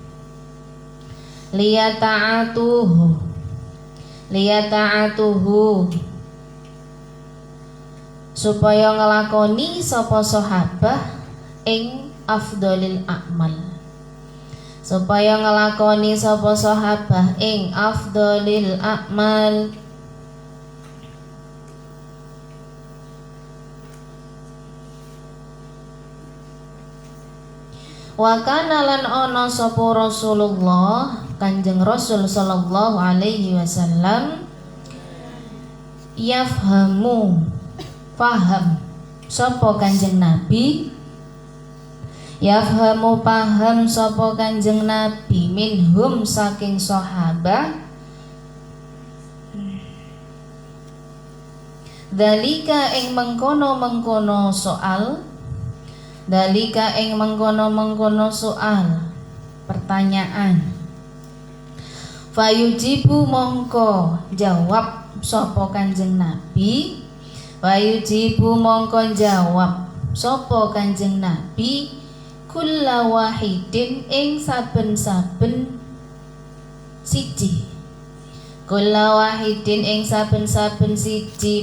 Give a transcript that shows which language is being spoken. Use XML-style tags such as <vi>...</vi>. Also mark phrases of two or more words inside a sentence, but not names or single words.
<jv>Liyata'atuhu supaya ngelakoni sapa sahabah ing</jv> <ar>أفضل الأعمال.</ar> <jv>Supaya ngelakoni sapa sahabah ing</jv> <ar>أفضل الأعمال. وكان</ar> <jv>lan ana sapa Rasulullah Kanjeng Rasul</jv> <ar>صلى الله عليه وسلم</ar> <jv>yafhamu paham sapa Kanjeng Nabi, yafhamu paham sapa Kanjeng Nabi minhum saking sahabat dalika ing mengkono-mengkono soal, dalika ing mengkono-mengkono soal pertanyaan. Fayujibu mongko jawab sapa Kanjeng Nabi, Fayujibu mongko jawab sapa Kanjeng Nabi kulla wahidin ing saben-saben siji,</jv> <ar>كل واحد</ar> <jv>ing saben-saben siji</jv>